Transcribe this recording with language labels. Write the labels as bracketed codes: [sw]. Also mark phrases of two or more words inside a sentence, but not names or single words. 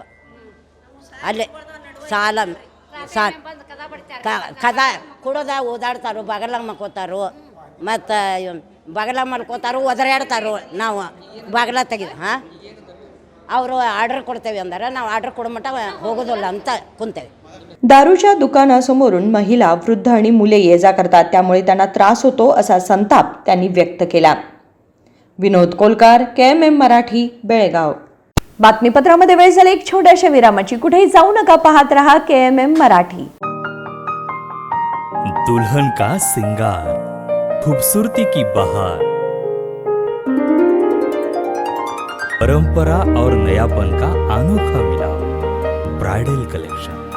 [kn] ಅಲ್ಲಿ ಸಾಲ ಕದ ಕುಡೋದ ಓದಾಡ್ತಾರೋ, ಬಾಗಲಾಗ ಮಕ್ಕೋತಾರೋ, ಮತ್ತು ಬಾಗಲಾಗ ಮಲ್ಕೋತಾರೋ, ಒದರಾಡ್ತಾರೋ. ನಾವು ಬಾಗಲ ತೆಗೆದು ಅವರು ಆರ್ಡರ್ ಕೊಡ್ತೇವೆ ಅಂದರೆ ನಾವು ಆರ್ಡರ್ ಕೊಡೋ ಮಟ್ಟ ಹೋಗೋದಿಲ್ಲ ಅಂತ ಕುಂತೇವೆ. [mr] दारूच्या दुकानासमोरून महिला, वृद्ध आणि मुले ये-जा करतात, त्यामुळे त्यांना त्रास होतो असा संताप त्यांनी व्यक्त केला. विनोद कोलकार, KMM मराठी, बेळगाव. बातमीपत्रामध्ये वेळ झाली एक छोट्याशा विरामाची. कुठेही जाऊ नका, पाहत रहा KMM मराठी. [hi] दुल्हन का सिंगार, खूबसूरती की बहार, परंपरा और नयापन का अनोखा मिलाप, [en] bridal collection.